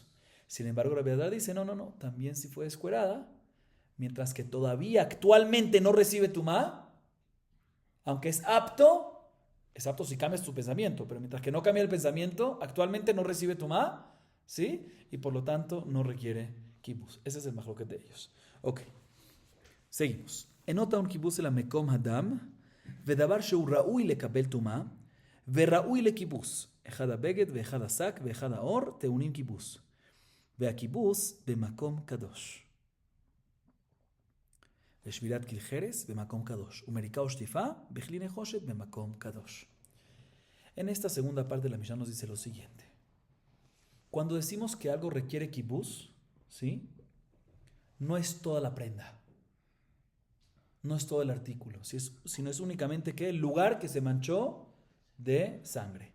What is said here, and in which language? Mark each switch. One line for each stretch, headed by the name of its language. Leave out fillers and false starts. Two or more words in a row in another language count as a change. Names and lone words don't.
Spanish: Sin embargo, Rabbi Elazar dice, no, también si fue descuerada, mientras que todavía actualmente no recibe tumá, aunque es apto si cambia su pensamiento, pero mientras que no cambia el pensamiento, actualmente no recibe tumá, ¿sí? Y por lo tanto no requiere kibuz. Ese es el mahloket de ellos. Ok, seguimos.
Hebrew: אין טעון כיבוס אלא מקום הדם, ודבר שהוא ראוי לקבל טומאה, וראוי לכיבוס. אחד הבגד ואחד השק ואחד האור טעונים כיבוס. והכיבוס במקום קדוש. ושבירת כלי חרס במקום קדוש. ומריקה ושטיפה בכלי נחושת במקום קדוש.
Spanish: En esta segunda parte de la Mishnah nos dice lo siguiente. Cuando decimos que algo requiere kibuz, ¿sí? No es toda la prenda. No es todo el artículo. Sino es únicamente que el lugar que se manchó de sangre.